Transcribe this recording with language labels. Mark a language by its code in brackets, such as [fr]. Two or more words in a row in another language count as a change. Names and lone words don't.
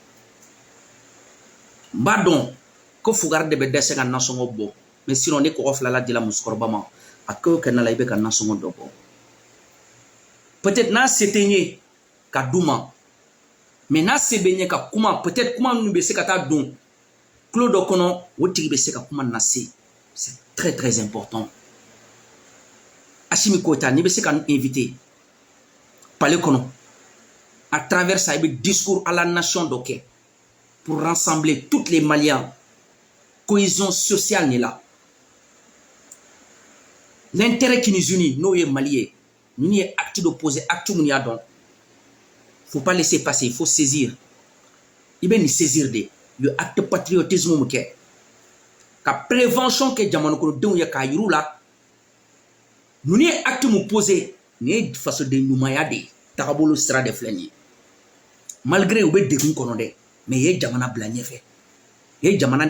[bm] n b'a dɔn ko fugari de bɛ dɛsɛ ka nasɔngɔ bɔ mais sinon ne kɔgɔ filala dila musokɔrɔba ma a kɛ o kɛ na la i bɛ ka nasɔngɔ dɔ bɔ peut-être n'a se tɛ n ye ka d'u ma mais n'a se bɛ n ye ka kuma peut-être kuma minnu bɛ se ka taa don tulo dɔ kɔnɔ o tigi bɛ se ka kuma nase [fr] c'est très très important [bm] Assimi Goïta n'i bɛ se ka n invité palais kɔnɔ [fr] à travers ça [bm] i bɛ [fr] discours à la nation [bm] dɔ kɛ [fr] pour rassembler tous les Maliens cohésion sociale [bm] ni la [fr] l'intérêt qui nous unit [bm] n'o ye Mali ye ninnu ye [fr] acte d'opposé acte [bm] mun y'a dɔn [fr] faut pas laisser passer il faut saisir [bm] i bɛ nin saisir de ye [fr] acte patriotisme [bm] mun kɛ ka prévention kɛ jamana kɔnɔdenw ye k'a yir'u la ninnu ye acte mun posé nin ye fasoden ɲumanya de ye tagabolo sira de filɛ nin ye malgré u bɛ degun kɔnɔ dɛ mais i ye jamana bila ɲɛfɛ i ye jamana